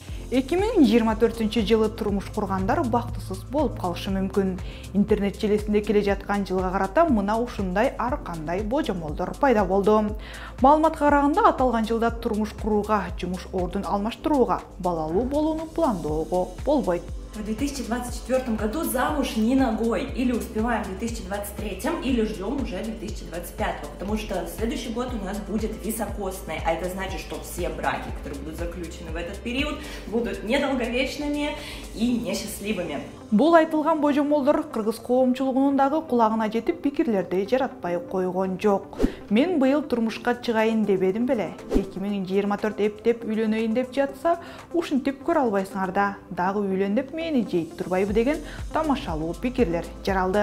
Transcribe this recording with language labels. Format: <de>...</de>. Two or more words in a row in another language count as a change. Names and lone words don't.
<ky>2024-жылы турмуш кургандар бактысыз болуп калышы мүмкүн. Интернет желесинде келе жаткан жылга карата мына ушундай ар кандай божомолдор пайда болду. Маалыматка караганда аталган жылда турмуш курууга, жумуш ордун алмаштырууга, балалуу болууну пландоого болбойт.</ky> <ru>В 2024 году замуж не ногой. Или успеваем в 2023, или ждем уже 2025. Потому что следующий год у нас будет високосный. А это значит, что все браки, которые будут заключены в этот период, будут недолговечными и несчастливыми.</ru> <ky>Бул айтылган божомолдор кыргыз коомчулугунун дагы кулагына жетип пикирлерди жаратпай койгон жок. Мен быйыл турмушка чыгайын дебедим беле. 2024 эптеп үйлөнөйүн деп жатса, ушинтип көрө албайсыңар да. Дагы үйлөн деп мени жейт турбайбы деген тамашалуу пикирлер жаралды.</ky>